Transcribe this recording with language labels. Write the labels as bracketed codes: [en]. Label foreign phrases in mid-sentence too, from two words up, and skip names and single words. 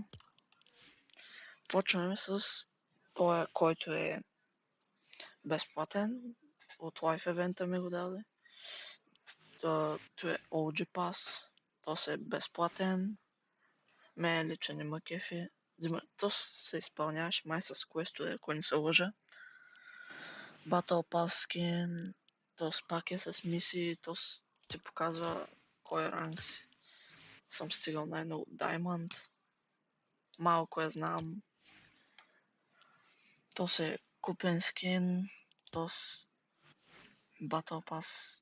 [bg] Почваме с този, който е безплатен. От Life евента ми го даде. Това е OG Pass. То е безплатен. Мен лично не ме кефи. То се изпълняваш май с квестове, ако не се лъжа. [en] Battle Pass skin. [bg] То пак е с мисии. То ти показва кой ранг си. Съм стигал най-много Diamond. Малко я знам. То е купен скин. То Battle Pass.